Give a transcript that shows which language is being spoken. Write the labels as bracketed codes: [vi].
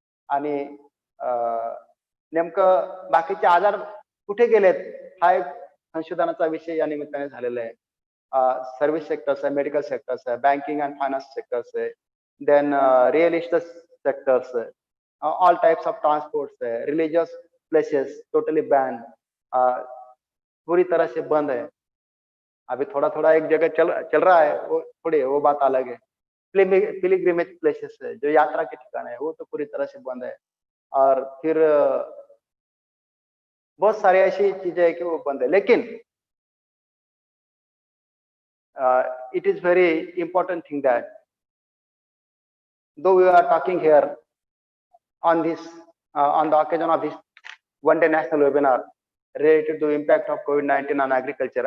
[mr] आणि नेमकं बाकीचे आजार कुठे गेलेत हा एक संशोधनाचा विषय या निमित्ताने झालेला आहे. सर्व्हिस सेक्टर्स आहे, मेडिकल सेक्टर्स आहे, बँकिंग अँड फायनान्स सेक्टर्स आहे, देन रिअल इस्टेट सेक्टर्स आहे, [en] all types of transports [mr] है, [en] religious places totally banned, [hi] पूरी तरह से बंद है. अभी थोड़ा थोड़ा एक जगह चल रहा है, वो बात अलग है. पिलग्रिमेज प्लेसेस है, जो यात्रा के ठिकान है, वो तो पूरी तरह से बंद है. और फिर बहुत सारी ऐसी चीजें है कि वो बंद है. लेकिन [en] it is very important thing that though we are talking here on this on the occasion of this one-day national webinar related to impact of COVID-19 on agriculture.